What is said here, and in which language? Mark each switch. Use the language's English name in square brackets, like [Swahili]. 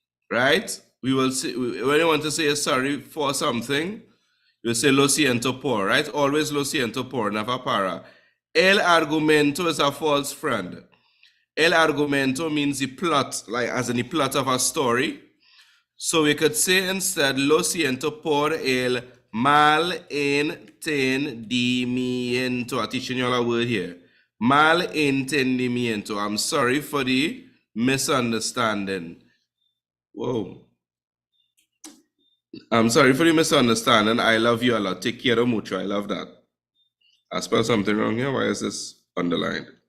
[English] Right? We will say, when you want to say sorry for something, you say [Spanish] lo siento por, [English] right? Always [Spanish] lo siento por, [English] never para. El argumento is a false friend. El argumento means the plot, like as in the plot of a story. So we could say instead, [Spanish] lo siento por el malentendimiento. [English] I'm teaching you all a word here. Malentendimiento. I'm sorry for the misunderstanding. Whoa. I'm sorry for the misunderstanding. I love you a lot. [Spanish] Te quiero mucho. [English] I love that. I spelled something wrong here. Why is this underlined?